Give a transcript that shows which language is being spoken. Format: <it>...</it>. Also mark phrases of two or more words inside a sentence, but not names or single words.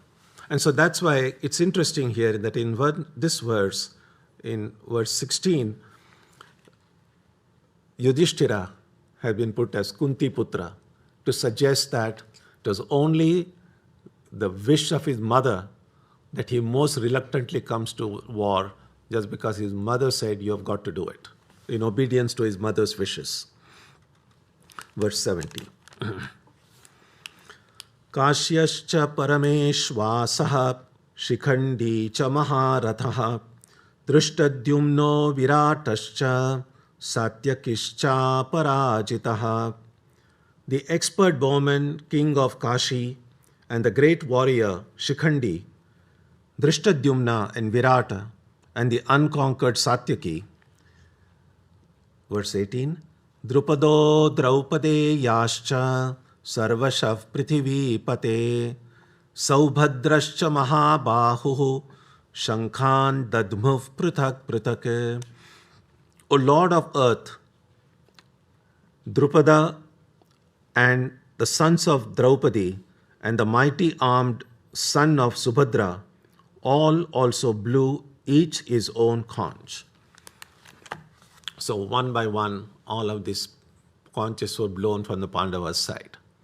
<en>And so that's why it's interesting here that in this verse, in verse 16, Yudhishthira had been put as Kunti Putra to suggest that it was only the wish of his mother that he most reluctantly comes to war, just because his mother said, you have got to do it, in obedience to his mother's wishes. Verse 17.</en> <sa>काश्यश्च परमेष्वासः शिखण्डी च महारथः धृष्टद्युम्नो विराटश्च सात्यकिश्च अपराजितः.</sa> <en>The expert bowman, king of Kashi, and the great warrior Shikhandi, Drishtadyumna and Virata, and the unconquered Satyaki. Verse 18.</en> <sa>द्रुपदो द्रौपदे याश्च सर्वशः पृथिवी पते सौभद्रश्च महाबाहुः शङ्खान् दध्मुः पृथक् पृथक्.</sa> <en>O Lord of Earth, Drupada and the sons of Draupadi and the mighty armed son of Subhadra all also blew each his own conch. So one by one, all of these conches were blown from the Pandavas' side.</en>